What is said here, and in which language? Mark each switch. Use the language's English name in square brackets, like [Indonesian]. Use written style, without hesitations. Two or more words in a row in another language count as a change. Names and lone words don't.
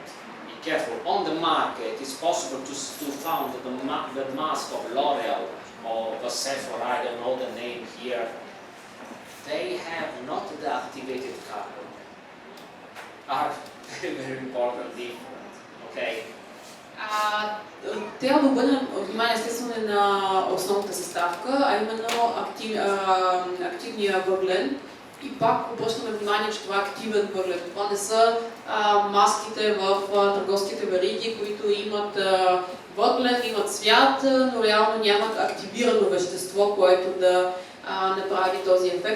[English] Careful, on the market it's possible to find the mask of L'Oreal or the Sephora, I don't know the name here. They have not the activated carbon. Are very important different. Okay. [Bulgarian] Трябва да обърнем внимание естествено на основната съставка, а именно активния въглен. И пак обръщаме внимание, че това е активен въглен. Това не са маските в търговските вериги, които имат въглен, имат цвят, но реално нямат активирано вещество, което да направи този ефект.